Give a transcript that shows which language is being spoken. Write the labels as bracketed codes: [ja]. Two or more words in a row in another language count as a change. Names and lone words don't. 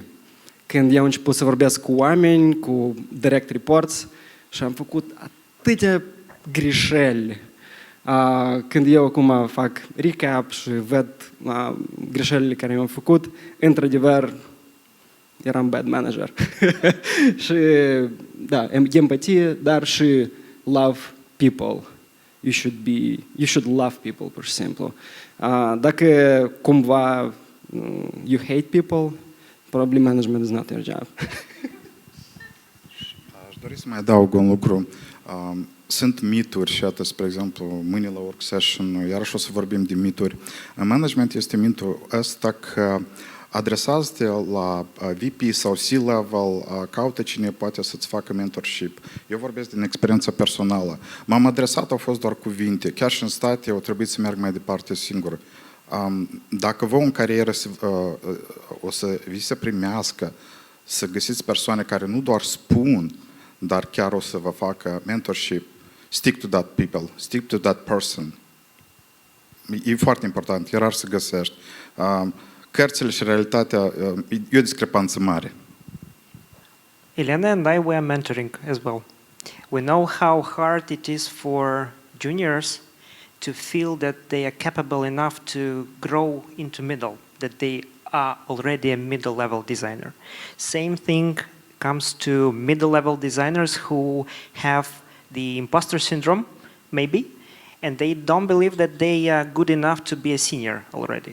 [ro] Când eu am început să vorbesc cu oameni, cu [en] direct reports, [ro] și am făcut atâtea greșeli. Când eu acum fac recap și văd greșelile care mi-am făcut, într-adevăr, eram [en] bad manager. [ro] Și, da, empatie, dar și [en] love people. You should love people, [ro] pur și simplu. Dacă cumva [en] you hate people, probably management is not your job. [ro] Aș dori să mai adaug un lucru. Sunt mituri și atât, spre exemplu, mâine la [en] work session, [ro] iarăși o să vorbim de mituri. În management este mitul ăsta că adresează-te la VP sau C-level, caută cine poate să-ți facă mentorship. Eu vorbesc din experiență personală. M-am adresat, au fost doar cuvinte. Chiar și în state au trebuit să merg mai departe singur. Dacă vă în carieră o să vi se primească să găsiți persoane care nu doar spun, dar chiar o să vă facă mentorship, [en] stick to that people, stick to that person. [ro] E foarte important, e rar să găsești. Cărțile și realitatea, e o discrepanță mare. [en] Elena and I were mentoring as well. We know how hard it is for juniors to feel that they are capable enough to grow into middle, that they are already a middle-level designer. Same thing comes to middle-level designers who have the imposter syndrome, maybe, and they don't believe that they are good enough to be a senior already.